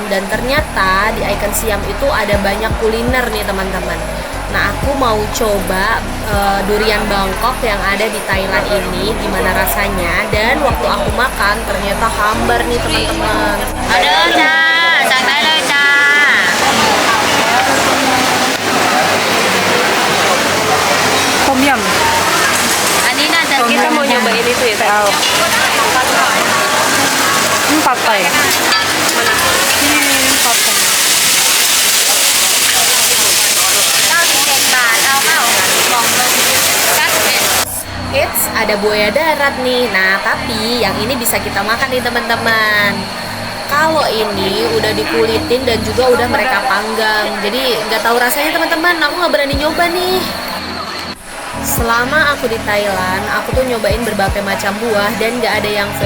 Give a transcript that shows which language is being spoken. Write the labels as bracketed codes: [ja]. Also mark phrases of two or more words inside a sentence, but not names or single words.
[id] Dan ternyata di Icon Siam itu ada banyak kuliner nih teman-teman. Nah, aku mau coba durian Bangkok yang ada di Thailand ini, gimana rasanya. Dan waktu aku makan ternyata hambar nih teman-teman. Ada cha, [th] สั่งได้เลยจ้า Tom yum. อันนี้น่าจะ [id] Kita mau nyobain itu ya. Saya tahu. Ini patai. Ini patai. [th] 91 บาทเอาเปล่าบอกเลย91 [id] Eits, ada buaya darat nih. Nah, tapi yang ini bisa kita makan nih teman-teman. Kalau ini udah dikulitin dan juga udah mereka panggang, jadi nggak tahu rasanya teman-teman. Aku nggak berani nyoba nih. Selama aku di Thailand, aku tuh nyobain berbagai macam buah dan nggak ada yang fail.